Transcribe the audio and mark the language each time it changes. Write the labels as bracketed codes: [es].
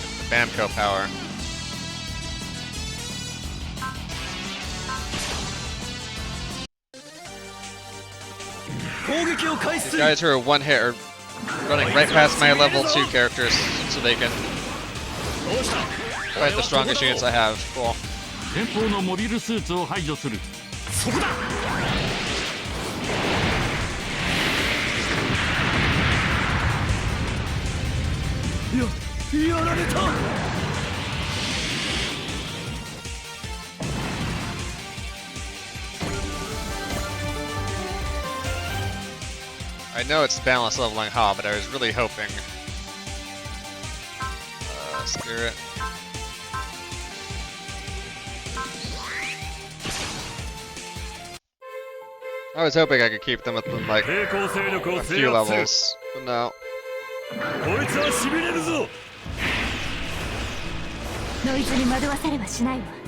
[en] Bamco power. These guys who are one hit are running right past my level 2 characters so they can fight the strongest units I have. Cool. [ja] 前方のモビルスーツを排除する。そこだ。やられた。 [en] I know it's balance leveling Ha, but I was really hoping. Spirit. I was hoping I could keep them within like a few levels, but no. [ja] こいつはしびれるぞ。ノイズに惑わされはしないわ。